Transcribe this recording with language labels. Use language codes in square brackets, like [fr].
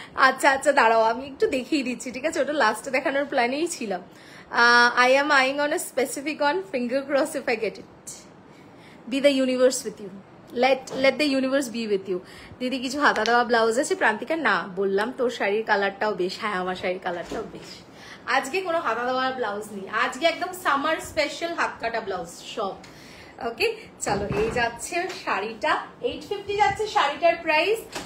[bn] আচ্ছা আচ্ছা, দাঁড়াও আমি একটু দেখিয়ে দিচ্ছি, ঠিক আছে? ওটা লাস্টে দেখানোর প্ল্যানেই ছিলাম। [en] I am eyeing on a specific one, finger cross if I get it. Be the universe with you. Let the universe be with you. [bn] দিদি কিছু হাতা দেওয়া ব্লাউজ আছে প্রান্তিকা? না, বললাম তোর শাড়ির কালারটাও বেশ। হ্যাঁ, আমার শাড়ির কালারটাও বেশ। আজকে কোনো হাতা দেওয়া ব্লাউজ নেই, আজকে একদম সামার স্পেশাল হাত কাটা ব্লাউজ সব। ওকে চলো, এই যাচ্ছে শাড়িটা, 850 যাচ্ছে শাড়িটার প্রাইস।